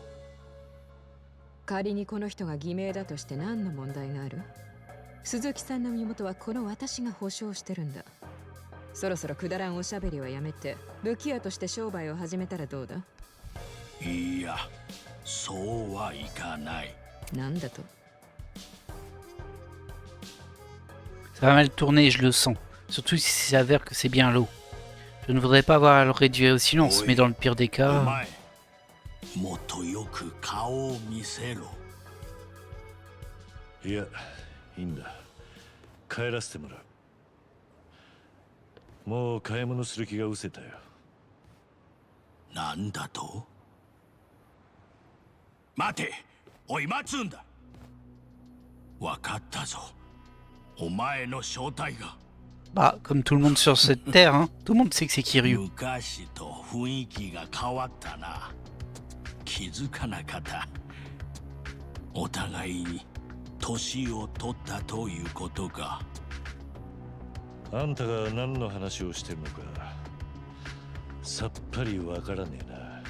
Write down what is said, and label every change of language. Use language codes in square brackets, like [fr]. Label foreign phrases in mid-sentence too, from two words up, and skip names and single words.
[ja] 仮にこの人が偽名だとして何の問題がある？鈴木さんの身元はこの私が保証してるんだ。そろそろくだらんおしゃべりはやめて武器屋として商売を始めたらどうだ？いや、そうはいかない。なんだと？ [fr] Ça va mal tourner, je le sens. Surtout si ça s'avère que c'est bien l'eau. Je ne voudrais pas avoir à le réduire au silence, mais dans le pire des [ja] お [fr] cas... [ja] 前、もっとよく顔を見せろ。いや、いいんだ。帰らせてもらう。もう買い物する気が失せたよ。なんだと？待て！おい、待つんだ！わかったぞ。お前の正体が。 [fr] Bah, comme tout le monde sur cette terre, hein. Tout le monde sait que c'est Kiryu. [ja] 昔と雰囲気が変わったな。気づかなかった。お互いに年を取ったということか。あんたが何の話をしてるのかさっぱりわからねえな。